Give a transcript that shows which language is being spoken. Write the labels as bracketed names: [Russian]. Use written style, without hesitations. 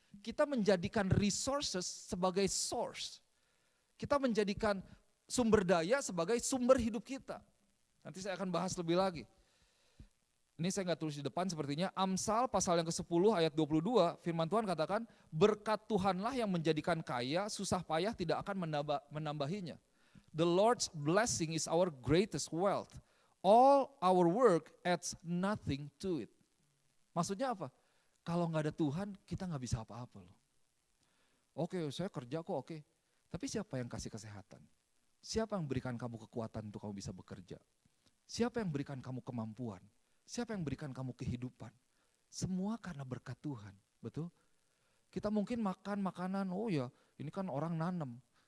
[Indonesian] Kita menjadikan resources sebagai source. Kita menjadikan sumber daya sebagai sumber hidup kita. Nanti saya akan bahas lebih lagi. Ini saya nggak tulis di depan sepertinya, Amsal pasal yang ke-10 ayat 22, firman Tuhan katakan, berkat Tuhanlah yang menjadikan kaya, susah payah tidak akan menambahinya. [English] The Lord's blessing is our greatest wealth. All our work adds nothing to it. [Indonesian] Maksudnya apa? Kalau nggak ada Tuhan, kita nggak bisa apa-apa loh. Oke, saya kerja kok, oke. Tapi siapa yang kasih kesehatan? Siapa yang berikan kamu kekuatan untuk kamu bisa bekerja? Siapa yang berikan kamu kemampuan? Siapa yang berikan kamu kehidupan? Semua karena berkat Tuhan, betul? Kita mungkin makan makanan, oh ya ini kan orang nanam.